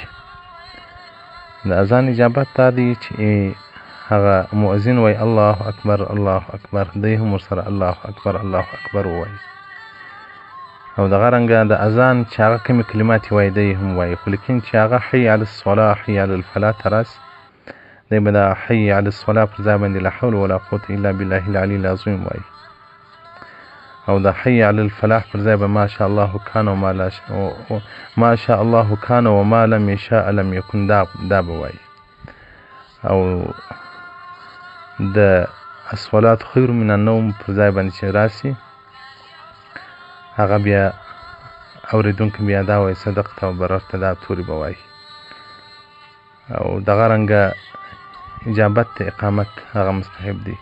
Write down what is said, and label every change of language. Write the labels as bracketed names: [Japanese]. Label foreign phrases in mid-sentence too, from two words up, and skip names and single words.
[Pashto] د اذان اجابت دا دی چې هغه مؤذن وای [Arabic] الله اکبر الله اکبر، [Pashto] دی هم ورسره [Arabic] الله اکبر الله اکبر [Pashto] ووایي، او دغه رنګه د اذان چې هغه کومې کلمات وایي دی هم وایي، خو لیکن چې هغه [Arabic] حي علی الصلاة حي علی الفلاح [Pashto] ته راسي، دی به د [Arabic] حي علی الصلاة [Pashto] پر ځای باندې [Arabic] لا حول ولا قوة الا بالله العلي العظیم [Pashto] وایي، او د [Arabic] حي علی الفلاح [Pashto] پر ځای به [Arabic] ما شاء الله کان وما لا ما شاء الله کان وما لم یشاء لم یکن [Pashto] دا به وایي، او د [Arabic] الصلاة خیر من النوم [Pashto] پر ځای باندې چې راسي هغه بیا اورېدونکی بیا دا وایي صدقت او بررت، دا تورې به وایي، او دغه رنګه اجابت د اقامت هغه مستحب دی.